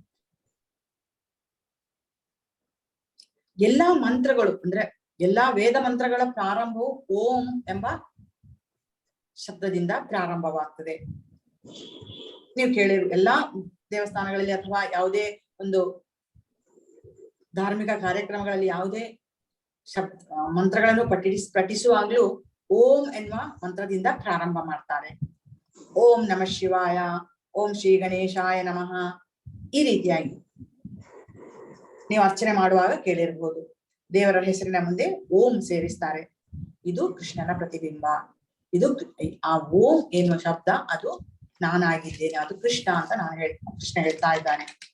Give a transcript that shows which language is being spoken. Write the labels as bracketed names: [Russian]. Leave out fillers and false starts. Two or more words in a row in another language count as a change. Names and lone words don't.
[Kannada] ಎಲ್ಲಾ ಮಂತ್ರಗಳು ಅಂದ್ರೆ ಎಲ್ಲಾ ವೇದ ಮಂತ್ರಗಳ ಪ್ರಾರಂಭವು ಓಂ ಎಂಬ ಶಬ್ದದಿಂದ ಪ್ರಾರಂಭವಾಗ್ತದೆ. ನೀವು ಕೇಳಿರು ಎಲ್ಲಾ ದೇವಸ್ಥಾನಗಳಲ್ಲಿ ಅಥವಾ ಯಾವುದೇ ಒಂದು ಧಾರ್ಮಿಕ ಕಾರ್ಯಕ್ರಮಗಳಲ್ಲಿ ಯಾವುದೇ ಮಂತ್ರಗಳನ್ನು ಪಠಿಸುವಾಗ್ಲೂ ಓಂ ಎನ್ನುವ ಮಂತ್ರದಿಂದ ಪ್ರಾರಂಭ ಮಾಡ್ತಾರೆ. [Sanskrit] ಓಂ ನಮಃ ಶಿವಾಯ, ಓಂ ಶ್ರೀ ಗಣೇಶಾಯ ನಮಃ, [Kannada] ಈ ರೀತಿಯಾಗಿ ನೀವು ಅರ್ಚನೆ ಮಾಡುವಾಗ ಕೇಳಿರ್ಬೋದು. ದೇವರ ಹೆಸರಿನ ಮುಂದೆ ಓಂ ಸೇರಿಸ್ತಾರೆ. ಇದು ಕೃಷ್ಣನ ಪ್ರತಿಬಿಂಬ. ಇದು ಆ ಓಂ ಎನ್ನುವ ಶಬ್ದ ಅದು ನಾನಾಗಿದ್ದೇನೆ, ಅದು ಕೃಷ್ಣ ಅಂತ ಕೃಷ್ಣ ಹೇಳ್ತಾ ಇದ್ದಾನೆ.